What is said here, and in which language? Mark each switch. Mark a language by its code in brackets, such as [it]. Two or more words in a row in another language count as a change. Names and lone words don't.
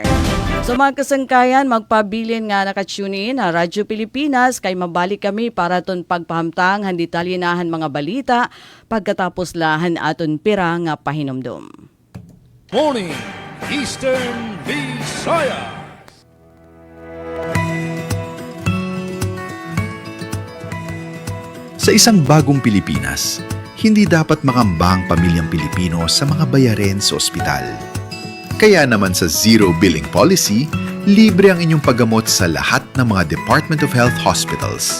[war] So mga kasangkayan, magpabilin nga nakatunin na Radyo Pilipinas kay mabalik kami para ton pagpahamtang han detalyinahan mga balita pagkatapos lahan aton pira nga pahinomdom. [en] Morning, Eastern Visayas. [tl] Sa isang bagong Pilipinas, hindi dapat makamba ang pamilyang Pilipino sa mga bayarin sa ospital. Kaya naman sa Zero Billing Policy, libre ang inyong paggamot sa lahat ng mga Department of Health hospitals.